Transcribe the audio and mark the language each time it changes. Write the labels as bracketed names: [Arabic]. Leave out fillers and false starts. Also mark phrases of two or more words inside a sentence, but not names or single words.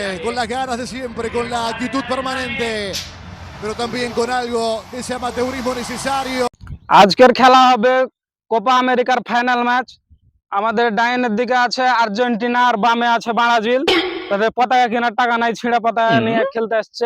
[Spanish] con las ganas de siempre, con la actitud permanente, pero también con algo de ese amateurismo necesario. [Bangla] আজকের খেলা হবে কোপা আমেরিকার [English] final match. [Bangla] আমাদের ডাইনের দিকে আছে আর্জেন্টিনা আর বামে আছে ব্রাজিল। তাদের পতাকা কেনার টাকা নাই, ছিঁড়া পতাকা নিয়ে খেলতে আসছে।